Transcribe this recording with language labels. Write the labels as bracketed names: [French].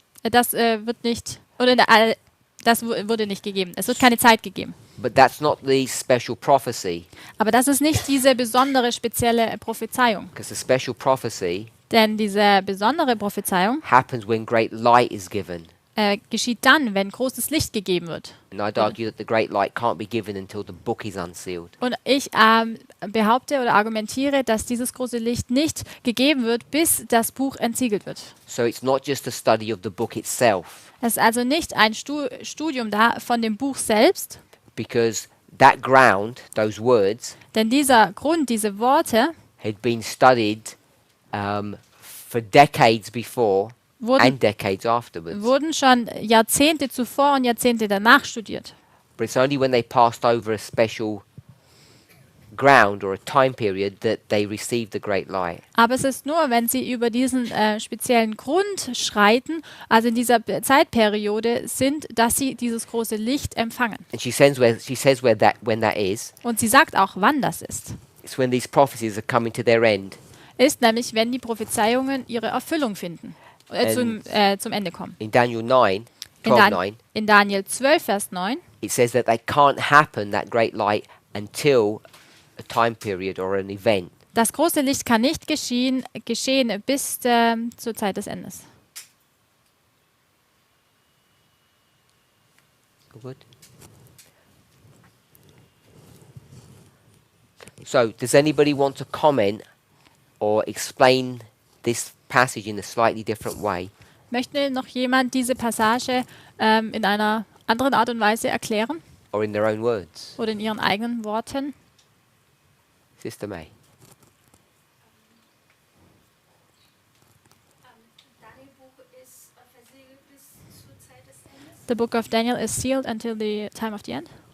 [German] Das wird nicht, das wurde nicht gegeben. Es wird keine Zeit gegeben. [English] But that's not the special prophecy, [German] Aber das ist nicht diese besondere, spezielle Prophezeiung. [English] because the special prophecy [German] Denn diese besondere Prophezeiung [English] happens when great light is given. [German] geschieht dann, wenn großes Licht gegeben wird. [English] And I'd argue that the great light can't be given until the book is unsealed. [German] Und ich behaupte oder argumentiere, dass dieses große Licht nicht gegeben wird, bis das Buch entsiegelt wird. [English] So it's not just a study of the book itself, [German] Es ist also nicht ein Studium da von dem Buch selbst, [English] because that ground, those words, [German] denn dieser Grund, diese Worte [English] had been studied for decades before [German] wurden, [English] and decades afterwards. [German] wurden schon Jahrzehnte zuvor und Jahrzehnte danach studiert. [English] But it's only when they passed over a special ground or a time period that they received the great light. [German] Aber es ist nur, wenn sie über diesen speziellen Grund schreiten, also in dieser Zeitperiode sind, dass sie dieses große Licht empfangen. [English] And she says when that is. [German] Und sie sagt auch, wann das ist. [English] It's when these prophecies are coming to their end. [German] Ist nämlich, wenn die Prophezeiungen ihre Erfüllung finden, zum Ende kommen. [English] In Daniel 9, [German] In, [English] 12:9, [German] in Daniel 12, Vers 9, [English] it says that they can't happen, that great light, until a time period or an event. [German] das große Licht kann nicht geschehen bis zur Zeit des Endes. [English] Good. So, does anybody want to comment or explain this passage in a slightly different way? [German] Möchte noch jemand diese Passage in einer anderen Art und Weise erklären [English] Or in their own words? [German] oder in ihren eigenen Worten? [English] Sister May. [German] Daniel Buch ist versiegelt bis zur Zeit des Endes. [English] The book of Daniel is sealed until the time of the end,